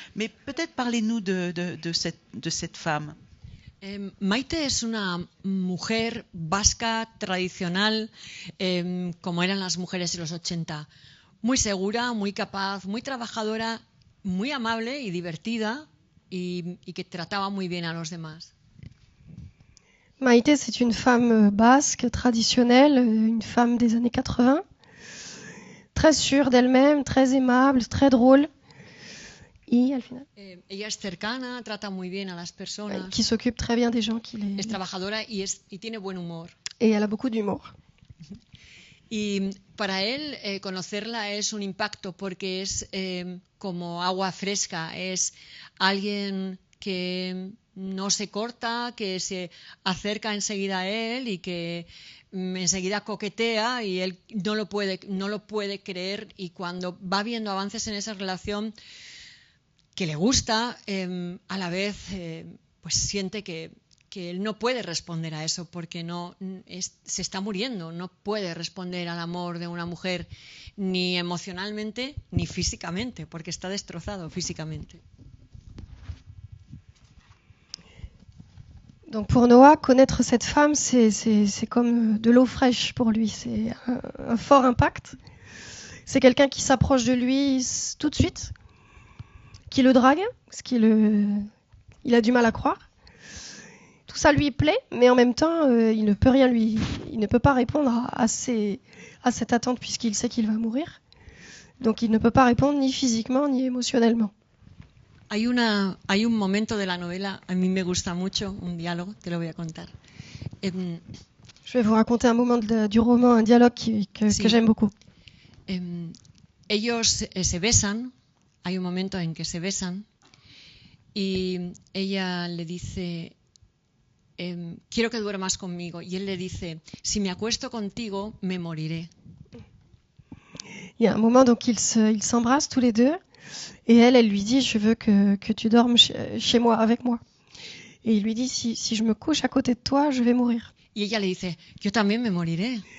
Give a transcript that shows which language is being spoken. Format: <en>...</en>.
<fr>Mais peut-être parlez-nous de cette femme.</fr> <es>Maite es una mujer vasca tradicional, como eran las mujeres de los 80. Muy segura, muy capaz, muy trabajadora, muy amable y divertida, y que trataba muy bien a los demás.</es> <fr>Maïté, c'est une femme basque traditionnelle, une femme des années 80, très sûre d'elle-même, très aimable, très drôle.</fr> <es>Y al final, Ella es cercana, trata muy bien a las personas,</es> <fr>qui s'occupe très bien des gens</fr> <es>es trabajadora y tiene buen humor.</es> <fr>et elle a beaucoup d'humour.</fr> <es>Y para él conocerla es un impacto porque es como agua fresca, es alguien que no se corta, que se acerca enseguida a él y que enseguida coquetea y él no lo puede creer, y cuando va viendo avances en esa relación que le gusta, a la vez pues siente que él no puede responder a eso porque se está muriendo, no puede responder al amor de una mujer ni emocionalmente ni físicamente porque está destrozado físicamente.</es> <fr>Donc pour Noah, connaître cette femme, c'est comme de l'eau fraîche pour lui. C'est un fort impact. C'est quelqu'un qui s'approche de lui tout de suite, qui le drague, ce il a du mal à croire. Tout ça lui plaît, mais en même temps, il ne peut pas répondre à cette attente puisqu'il sait qu'il va mourir. Donc il ne peut pas répondre ni physiquement ni émotionnellement.</fr> <es>Hay un momento de la novela, a mí me gusta mucho, un diálogo, te lo voy a contar.</es> <fr>Je vais vous raconter un moment du roman, un dialogue que j'aime beaucoup.</fr> <es>Ellos se besan, hay un momento en que se besan y ella le dice, quiero que duermas conmigo, y él le dice, si me acuesto contigo, me moriré.</es> <fr>Il y a un moment, donc ils s'embrassent tous les deux. Et elle lui dit, je veux que tu dormes chez moi, avec moi. Et il lui dit, si je me couche à côté de toi, je vais mourir.</fr> <es>Y ella le dice, yo también me moriré.</es>